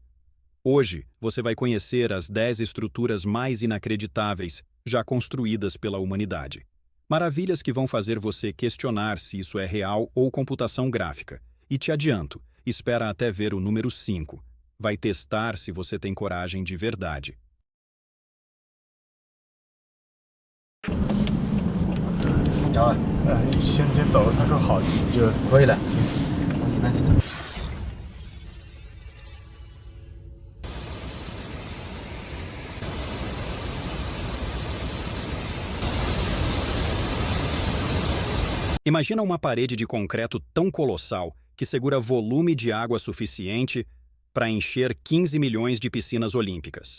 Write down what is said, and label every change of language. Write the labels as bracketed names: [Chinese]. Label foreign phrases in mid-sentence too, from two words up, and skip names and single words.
[Portuguese] Hoje, você vai conhecer as 10 estruturas mais inacreditáveis já construídas pela humanidade. Maravilhas que vão fazer você questionar se isso é real ou computação gráfica. E te adianto, espera até ver o número 5. Vai testar se você tem coragem de verdade. [Chinese] 先走，他说好就可以了。那你等。 [Portuguese] Imagina uma parede de concreto tão colossal que segura volume de água suficiente para encher 15 milhões de piscinas olímpicas.